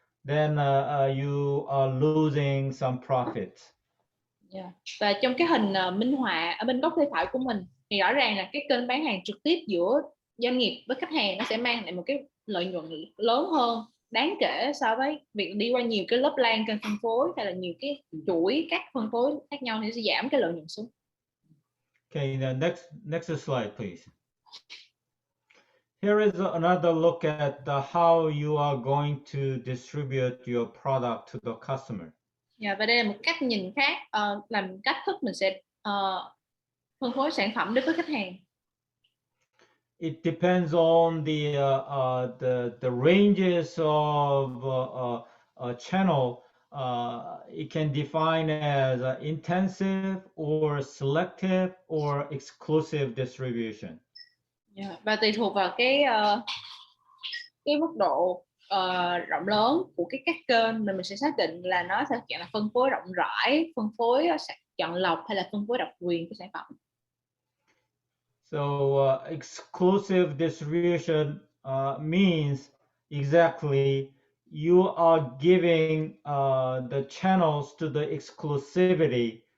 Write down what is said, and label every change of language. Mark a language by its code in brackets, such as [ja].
[en] Then you are losing some profits. Yeah. [vi] Và trong cái hình minh họa ở bên góc tay phải của mình thì rõ ràng là cái kênh bán hàng trực tiếp giữa doanh nghiệp với khách hàng nó sẽ mang lại một cái lợi nhuận lớn hơn đáng kể so với việc đi qua nhiều cái lớp lan kênh phân phối hay là nhiều cái chuỗi các phân phối khác nhau thì sẽ giảm cái lợi nhuận xuống. [en] Okay, next slide, please. Here is another look at how you are going to distribute your product to the customer. [vi] Yeah, và đây là một cách nhìn khác, làm cách thức mình sẽ phân phối sản phẩm đến với khách hàng. [en] It depends on the ranges of channel. It can define as intensive or selective or exclusive distribution. [vi] Yeah. Và tùy thuộc vào cái mức độ rộng lớn của các kênh, mình sẽ xác định là nó sẽ dạng là phân phối rộng rãi, phân phối chọn lọc hay là phân phối độc quyền của sản phẩm. [en] So exclusive distribution means exactly you are giving the channels to the exclusivity.